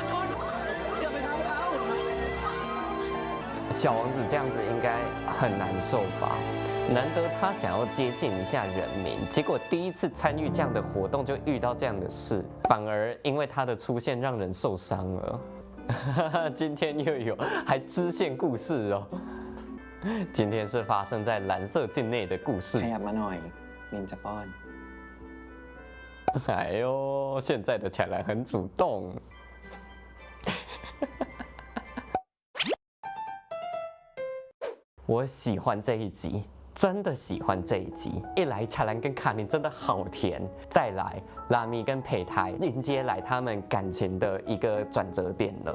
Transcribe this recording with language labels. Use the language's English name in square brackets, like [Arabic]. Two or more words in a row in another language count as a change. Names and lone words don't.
[Chinese] 小王子这样子应该很难受吧？难得他想要接近一下人民，结果第一次参与这样的活动就遇到这样的事，反而因为他的出现让人受伤了。今天又有还支线故事哦，今天是发生在蓝色境内的故事。 [Thai] ขยับมาหน่อยนินจะป้อน [Chinese] 哎呦，现在的巧兰很主动。我喜欢这一集， 真的喜欢这一集。一来恰兰跟卡宁真的好甜，再来拉米跟佩泰迎接来他们感情的一个转折点了。